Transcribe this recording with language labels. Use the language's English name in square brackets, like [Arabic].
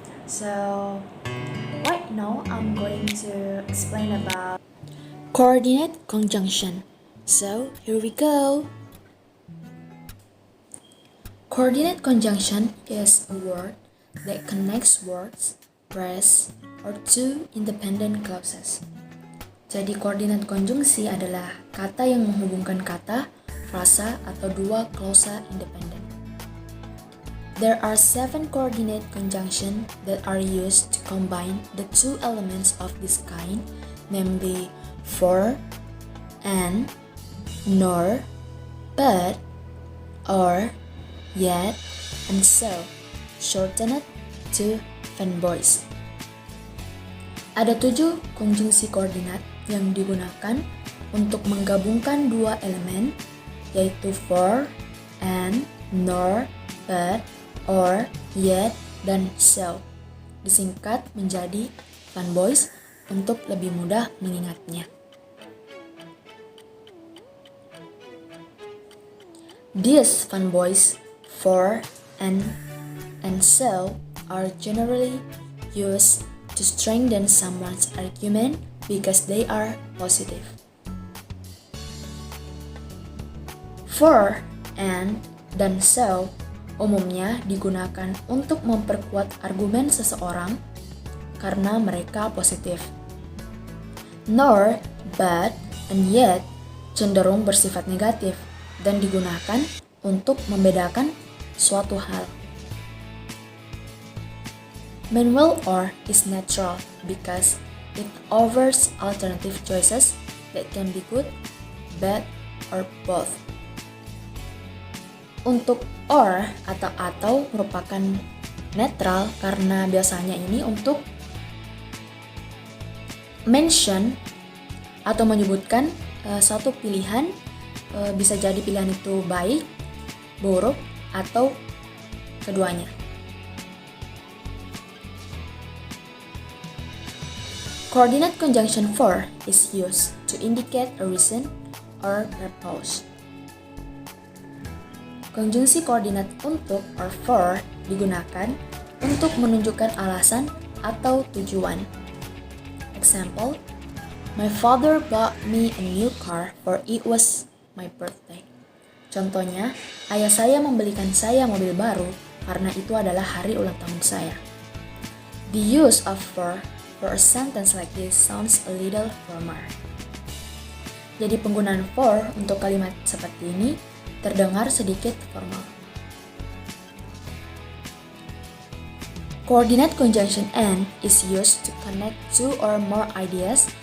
[English] So right now I'm going to explain about coordinate conjunction. So here we go. Coordinate conjunction is a word that connects words, phrase, or two independent clauses. [Indonesian] Jadi koordinat konjungsi adalah kata yang menghubungkan kata, frasa, atau dua klausa independen. [English] There are 7 coordinate conjunction that are used to combine the two elements of this kind, namely for, and, nor, but, or, yet, and so, shortened to fanboys. [Indonesian] Ada 7 konjungsi koordinat yang digunakan untuk menggabungkan dua elemen, yaitu for, and, nor, but, or, yet, dan so. Disingkat menjadi fanboys untuk lebih mudah mengingatnya. [English] These fanboys, for, and so, are generally used to strengthen someone's argument because they are positive. [Indonesian] For, and, dan so umumnya digunakan untuk memperkuat argumen seseorang karena mereka positif. Nor, but, and yet cenderung bersifat negatif dan digunakan untuk membedakan suatu hal. [English] Manual or is natural because it offers alternative choices that can be good, bad, or both. [Indonesian] Untuk or atau merupakan netral karena biasanya ini untuk mention atau menyebutkan satu pilihan, bisa jadi pilihan itu baik, buruk, atau keduanya. [English] Coordinate conjunction for is used to indicate a reason or purpose. [Indonesian] Konjungsi koordinat untuk or for digunakan untuk menunjukkan alasan atau tujuan. [English] Example, my father bought me a new car for it was my birthday. [Indonesian] Contohnya, ayah saya membelikan saya mobil baru karena itu adalah hari ulang tahun saya. [English] The use of for a sentence like this sounds a little formal. [Indonesian] Jadi penggunaan for untuk kalimat seperti ini terdengar sedikit formal. [English] Coordinate conjunction and is used to connect two or more ideas.